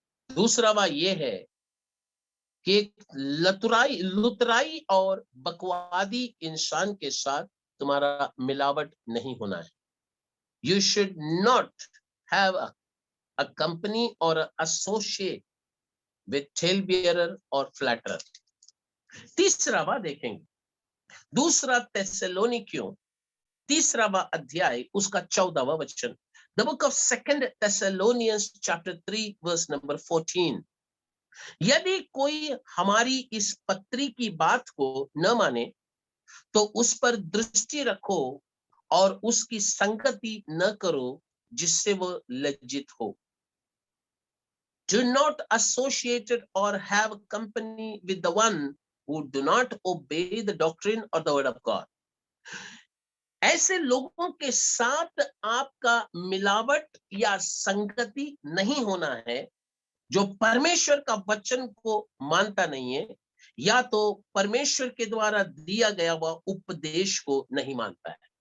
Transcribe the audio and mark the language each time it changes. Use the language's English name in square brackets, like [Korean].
[Hindi] दूसरा ये है कि लुतराई और बकवादी इंसान के साथ तुम्हारा मिलावट नहीं होना है। [English] You should not have a company or associate with talebearer or flatterer. [Hindi] तीसरा देखेंगे, दूसरा तेस्सलोनिकियों तीसरा अध्याय उसका 14वां वचन। [English] The book of 2 Thessalonians chapter 3 verse number 14। [Hindi] यदि कोई हमारी इस पत्री की बात को न माने तो उस पर दृष्टि रखो और उसकी संगति न करो जिससे वो लज्जित हो। [English] Do not associate or have company with the one who do not obey the doctrine or the word of God। [Hindi] ऐसे लोगों के साथ आपका मिलावट या संगति नहीं होना है जो परमेश्वर का वचन को मानता नहीं है या तो परमेश्वर के द्वारा दिया गया हुआ उपदेश को नहीं मानता है।